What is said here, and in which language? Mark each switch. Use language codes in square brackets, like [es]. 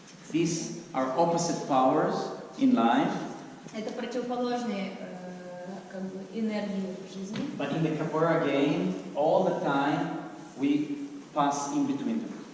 [en] These are opposite powers in life, [ru] Это противоположные как бы энергии в жизни. [en] but in the capoeira game, all the time we pass in between them.